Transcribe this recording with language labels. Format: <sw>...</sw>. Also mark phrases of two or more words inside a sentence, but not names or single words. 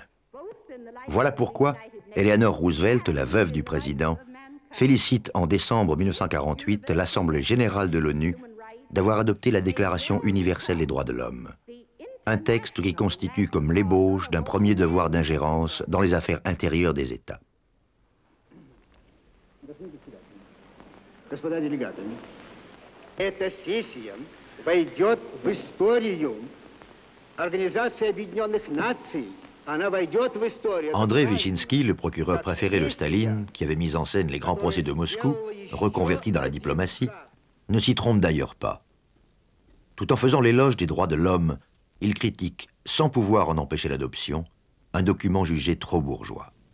<fr>Voilà pourquoi Eleanor Roosevelt, la veuve du président, félicite en décembre 1948 l'Assemblée générale de l'ONU d'avoir adopté la Déclaration universelle des droits de l'homme. Un texte qui constitue comme l'ébauche d'un premier devoir d'ingérence dans les affaires intérieures des États.</fr> <ru>Господа делегаты, эта сессия войдет в историю Организации Объединенных Наций.</ru> <fr>André Wyszynski, le procureur préféré de Staline, qui avait mis en scène les grands procès de Moscou, reconverti dans la diplomatie, ne s'y trompe d'ailleurs pas. Tout en faisant l'éloge des droits de l'homme, il critique, sans pouvoir en empêcher l'adoption, un document jugé trop bourgeois.</fr>